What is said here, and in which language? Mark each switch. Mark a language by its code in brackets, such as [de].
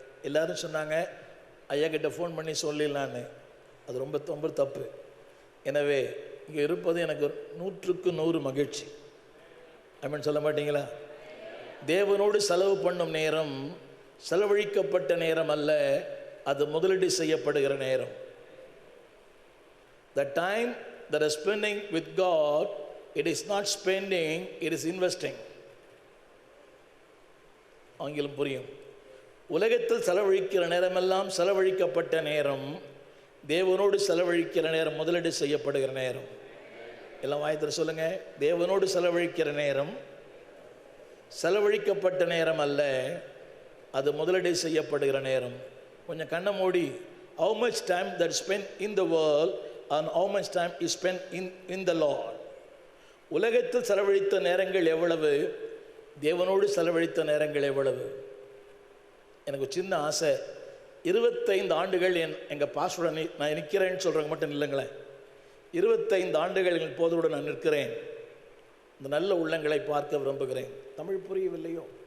[ta] எல்லோரும் சொன்னாங்க ஐயா கிட்ட ஃபோன் பண்ணி சொல்லிடலான்னு. அது ரொம்ப ரொம்ப தப்பு. எனவே இங்கே இருப்பது எனக்கு 100க்கு 100 மகிழ்ச்சி. அப்படின்னு சொல்ல மாட்டீங்களா? தேவனோடு செலவு பண்ணும் நேரம் செலவழிக்கப்பட்ட நேரம் அல்ல, அது முதலீடு செய்யப்படுகிற நேரம். [en] The time that is spending with God, it is not spending, it is investing. [ta] ஆங்கிலம் புரியும். உலகத்தில் செலவழிக்கிற நேரமெல்லாம் செலவழிக்கப்பட்ட நேரம், தேவனோடு செலவழிக்கிற நேரம் முதலீடு செய்யப்படுகிற நேரம். எல்லாம் வாயத்தில் சொல்லுங்க. தேவனோடு செலவழிக்கிற நேரம் செலவழிக்கப்பட்ட நேரம் அல்ல, அது முதலீடு செய்யப்படுகிற நேரம். கொஞ்சம் கண்ணை மூடி, [en] how much time that is spent in the world and how much time is spent in the Lord. [ta] உலகத்தில் செலவழித்த நேரங்கள் எவ்வளவு, தேவனோடு செலவழித்த நேரங்கள் எவ்வளவு. எனக்கு சின்ன ஆசை, 25 ஆண்டுகள் எங்கள் பாஸ்டருடன் நான் நிற்கிறேன்னு சொல்கிறவங்க மட்டும் இல்லைங்களேன். 25 ஆண்டுகள் எங்கள் போதருடன் நான் நிற்கிறேன். இந்த நல்ல உள்ளங்களை பார்க்க விரும்புகிறேன். தமிழ் புரியவில்லையோ?